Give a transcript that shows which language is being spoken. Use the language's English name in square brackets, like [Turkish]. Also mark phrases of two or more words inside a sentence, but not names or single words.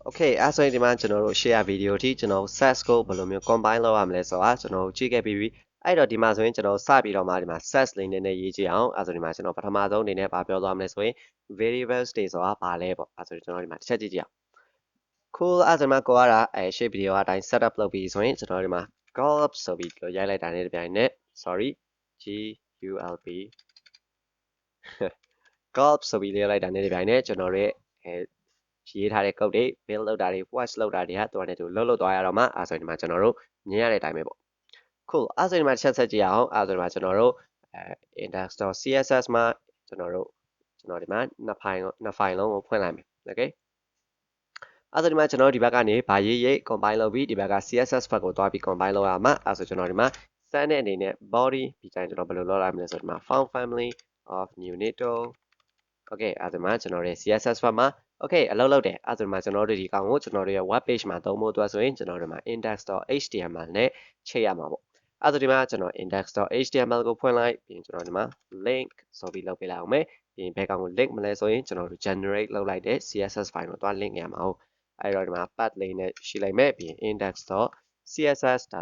[Burmese] Okay အဲ့ဆိုရင်ဒီမှာကျွန်တော်တို့ [English] share video [Burmese] အထိကျွန်တော် SCSS ကိုဘယ်လိုမျိုး combine လုပ်ရမလဲဆိုတာကျွန်တော်ကြည့်ခဲ့ပြီးပြီအဲ့တော့ဒီမှာဆိုရင်ကျွန်တော်စပြီးတော့မှဒီမှာ SCSS လေးနဲ့ရေးကြည့်အောင်အဲ့ဆိုဒီမှာကျွန်တော်ပထမဆုံးအနေနဲ့ဗာပြောသွားမလဲဆိုရင် variables တွေဆိုတာဘာလဲပေါ့အဲ့ဆိုကျွန်တော်ဒီမှာတစ်ချက်ကြည့်ကြည့်အောင် cool အဲ့ဆိုဒီမှာကိုရတာရှေ့ video အတိုင်း setup လုပ်ပြီးဆိုရင်ကျွန်တော်ဒီမှာ gulp ဆိုပြီးရိုက်လိုက်တာနဲ့တပြိုင်နက် [English] sorry gulp gulp [Burmese] ဆိုပြီးရေးလိုက်တာနဲ့တပြိုင်နက်ကျွန်တော်ရဲ့ ရေးထားတဲ့ code တွေ build လုပ်တာတွေ watch လုပ်တာတွေဟာတော်တယ်သူလှုပ်သွားရတော့မှအဲ့ဆိုဒီမှာကျွန်တော်တို့မြင်ရတဲ့အတိုင်းပဲပေါ့ cool အဲ့ဆိုဒီမှာချက်ဆက်ကြည့်အောင်အဲ့ဆိုဒီမှာကျွန်တော်တို့index.css မှာကျွန်တော်ဒီမှာနှစ်ဖိုင်လုံးကိုဖွင့်လိုက်မယ် okay အဲ့ဆိုဒီမှာကျွန်တော်ဒီဘက်ကနေဗာရေး combine လုပ်ပြီးဒီဘက်က CSS ဘက်ကိုသွားပြီး combine လုပ်ရမှာအဲ့ဆိုကျွန်တော်ဒီမှာ send တဲ့အနေနဲ့ body ဒီတိုင်းကျွန်တော်ဘယ်လိုလုပ်လိုက်မလဲဆိုဒီမှာ [English] found family of unito okay [Burmese] အဲ့ဒီမှာကျွန်တော်ရဲ့ CSS ဘက်မှာ okay အလုပ်လုပ်တယ်အဲ့ဒီမှာကျွန်တော်တို့ဒီကောင်ကိုကျွန်တော်တို့ရဲ့ [English] web page [Burmese] မှာသုံးဖို့အတွက်ဆိုရင်ကျွန်တော်တို့မှာ index.html နဲ့ချိန်ရမှာပေါ့အဲ့ဒီမှာကျွန်တော် index.html ကိုဖွင့် လိုက်ပြီးကျွန်တော်ဒီမှာ link ဆိုပြီးလုပ်ပေးလိုက်အောင်မယ်ပြီးဘယ်ကောင်ကို link မလဲဆိုရင်ကျွန်တော်တို့ generate လုပ်လိုက်တဲ့ [English] CSS file [Burmese] ကိုသွား link ရမှာဟုတ်အဲ့တော့ဒီမှာ path လေးနဲ့ရှိလိုက်မယ်ပြီး index.css ဒါ